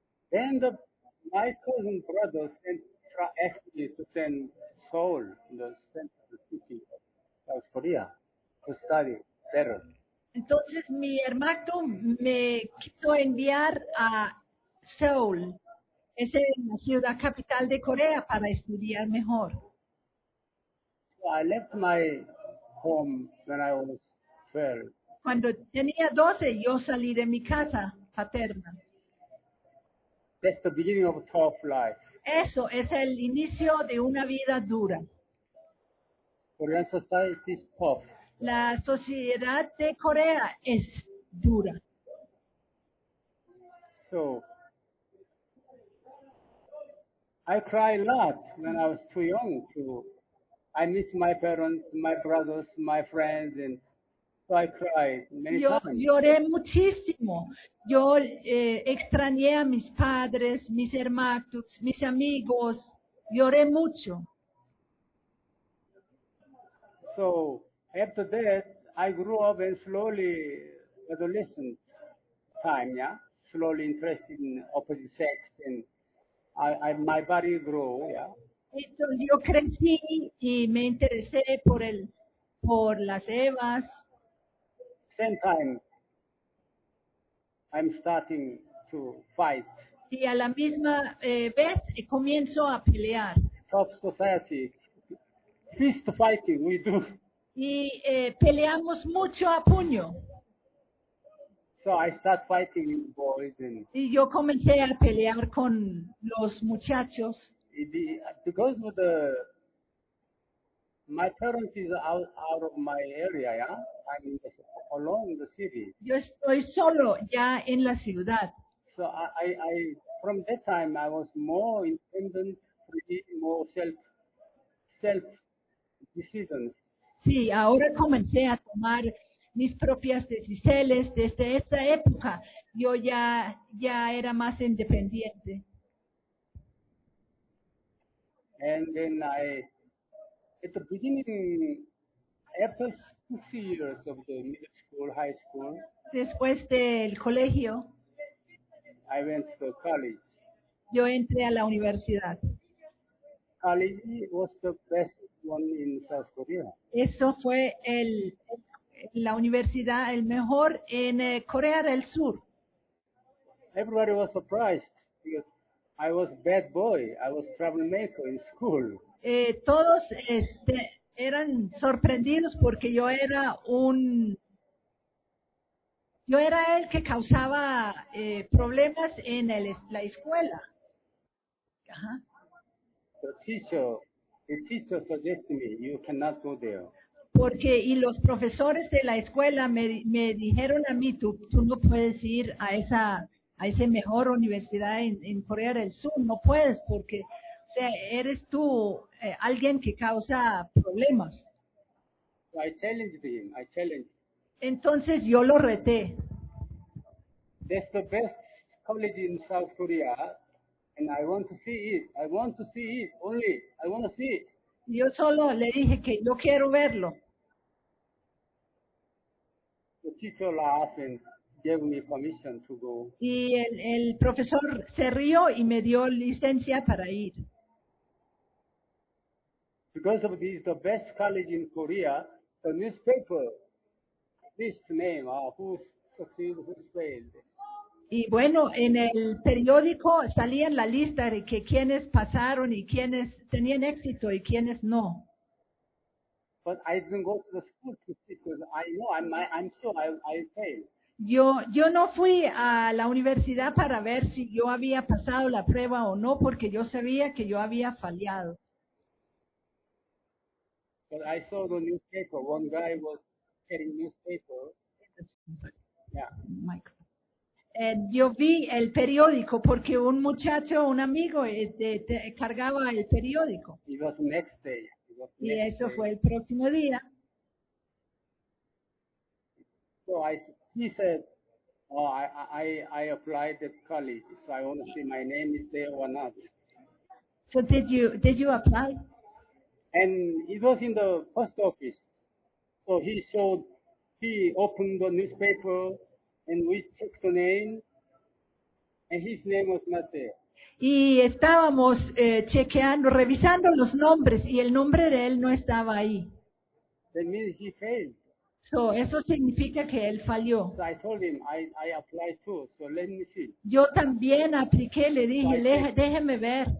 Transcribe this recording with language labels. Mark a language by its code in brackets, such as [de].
[en] Then my cousin brother asked me to send Seoul, the center of the city of South Korea, to study better. [es] Entonces mi hermano me quiso enviar a Seoul, esa es la ciudad capital de Corea, para estudiar mejor. [en] I left my home when I was 12. [es] Cuando tenía 12, yo salí de mi casa paterna. [en] That's the beginning of a tough life. [es] Eso es el inicio de una vida dura. [en] Korean society is tough. [es] La sociedad de Corea es dura. [en] So, I cry a lot when I was too young to. I miss my parents, my brothers, my friends, and so I cried many [es] Yo [en] times. [es] Lloré muchísimo. Yo extrañé a mis padres, mis hermanos, mis amigos. Lloré mucho. [en] So, after that, I grew up and slowly adolescent time, yeah? Slowly interested in opposite sex and I my body grew, yeah? [es] Entonces, yo crecí y me interesé por las Evas. [en] Same time, I'm starting to fight. [es] Y a la misma vez, comienzo a pelear. [en] Tough society. Fist fighting, we do. [es] Y peleamos mucho a puño. [en] So I start fighting with boys and [es] y yo comencé a pelear con los muchachos. [en] Because of the my parents is out of my area, yeah? I mean, along the city. [es] Yo estoy solo ya en la ciudad. [en] So I from that time I was more independent, pretty, more self decisions. [es] Sí, ahora comencé a tomar mis propias decisiones. Desde esa época, yo ya era más independiente. [en] And then at the beginning, after 6 years of the middle school, high school. [es] Después del colegio. [en] I went to college. [es] Yo entré a la universidad. [en] College was the best one in South Korea. [es] Eso fue la universidad el mejor en Corea del Sur. [en] Everybody was surprised because I was bad boy. I was troublemaker in school. [es] Todos eran sorprendidos porque yo era el que causaba problemas en la escuela. Ajá. [en] The teacher suggested me, you cannot go there. [es] Porque y los profesores de la escuela me dijeron a mí, tú no puedes ir a esa mejor universidad en Corea del Sur, no puedes porque, o sea, eres tú alguien que causa problemas. [en] I challenged him. [es] Entonces yo lo reté. [en] That's the best college in South Korea, and I want to see it. I want to see it only. I want to see it. [es] Yo solo le dije que yo quiero verlo. [en] The teacher laughed and gave me permission to go. [es] Y el profesor se rió y me dio licencia para ir. [en] Because of this, the best college in Korea, the newspaper list name who succeeded, who failed. [es] Y bueno, en el periódico salía en la lista de que quienes pasaron y quienes tenían éxito y quienes no. [en] But I didn't go to the school to see because I know I'm sure I failed. [es] Yo no fui a la universidad para ver si yo había pasado la prueba o no porque yo sabía que yo había fallado. [en] But I saw the newspaper. One guy was selling newspaper. Yeah. Michael. [es] Yo vi el periódico porque un muchacho, un amigo, cargaba el periódico. [en] It was next day. [es] Y eso fue el próximo día. [en] So he said, oh, I applied at college, so I want to see my name is there or not. So did you apply? And it was in the post office. So he opened the newspaper. And we took the name, and his name was not there. [es] Y estábamos chequeando, revisando los nombres, y el nombre de él no estaba ahí. [en] That means he failed. [es] So, eso significa que él falló. [en] So I told him, I applied too, so let me see. [es] Yo también apliqué, le dije, so déjeme ver.